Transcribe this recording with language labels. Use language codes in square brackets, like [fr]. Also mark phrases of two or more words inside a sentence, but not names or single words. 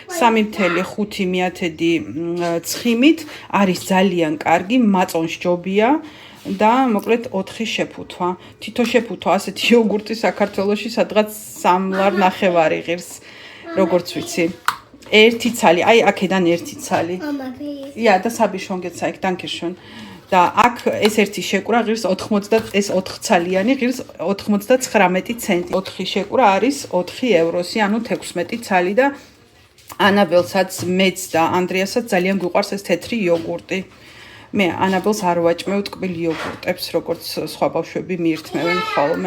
[ka] 3.5 ცხიმით, არის ძალიან კარგი, მაწონს ჯობია. და მოკლედ 4 შეფუთვა. თითო შეფუთვა ასეთი იოგურტი საქართველოში სადღაც 3 ლარ 9 ღირს, როგორც ვიცი. 1 ცალი, აი აქედან 1 ცალი. [de] Ja, das habe ich schon gezeigt, danke schön. [ka] და აქ ეს ერთი შეკურა ღირს 80, ეს 4 ცალიანი ღირს 99 ცენტი. 4 შეკურა არის 4 ევროსი, ანუ 16 ცალი და ანაბელსაც, მეც და ანდრიასაც ძალიან გვიყვარს ეს თეთრი იოგურტი. მე ანაბელს არ ვაჭმევ ტკბილ იოგურტებს, როგორც სხვა ბავშვები მიირთმევენ ხოლმე.